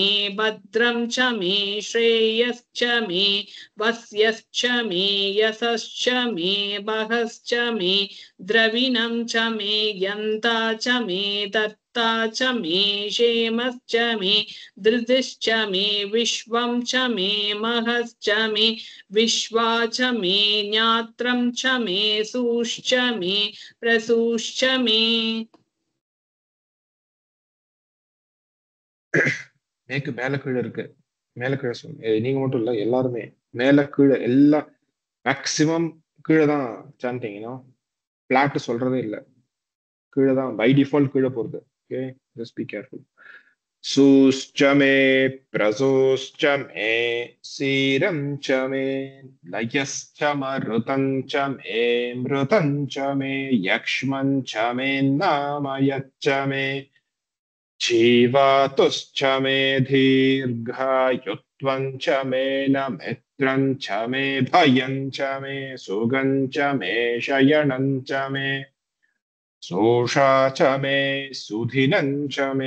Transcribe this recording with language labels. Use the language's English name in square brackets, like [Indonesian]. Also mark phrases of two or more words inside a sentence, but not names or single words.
[Sanskrit] भद्रं च मे श्रेयश्च मे वस्यश्च मे यशश्च मे भगश्च मे द्रविणं च मे यन्ता च मे दत्ता च मे क्षेमश्च मे धृतिश्च मे विश्वं च मे महश्च मे विश्वा च मे ज्ञात्रं च मे सूश्च मे प्रसूश्च मे [Tamil] மேற்கு மேல கீழே இருக்கு மேல கீழே சொல்லுங்க நீங்க மட்டும் இல்ல எல்லாருமே மேல கீழே எல்லாம் மேக்சிமம் கீழே தான் சாண்டிங் பிளாட் சொல்றதே இல்லை கீழே தான் [English] by default [Tamil] கீழே போகிறது. ஓகே, [English] just be careful. [Sanskrit] सूश्च मे प्रसूश्च मे सीरं च मे लयश्च मरुतं च मे मृतं च मे यक्ष्मं च मे नामयच्च मे जीवातुश्च मे दीर्घायुत्वं च मे नमित्रं च मे भयं च मे सुगं च मे शयनं च मे सोषा च मे सुधिनं च मे